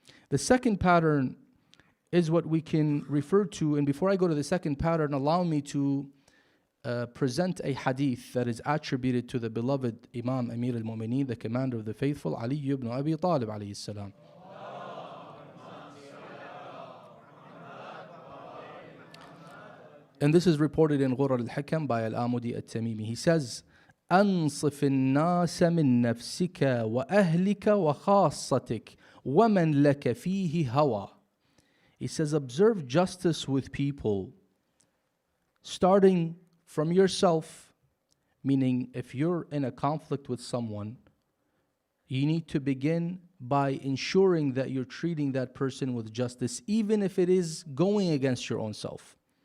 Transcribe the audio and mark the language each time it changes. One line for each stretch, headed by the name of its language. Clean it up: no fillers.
English: The second pattern is what we can refer to, and before I go to the second pattern, allow me to present a hadith that is attributed to the beloved Imam Amir al-Mu'mineen, the commander of the faithful, Ali ibn Abi Talib alayhi salam. And this is reported in Ghurr al-Hakam by Al-Amudi al-Tamimi. He says,
Arabic: أنصف الناس من نفسك وأهلك وخاصتك ومن لك فيه هوى.
English: He says, observe justice with people, starting from yourself, meaning if you're in a conflict with someone, you need to begin by ensuring that you're treating that person with justice, even if it is going against your own self.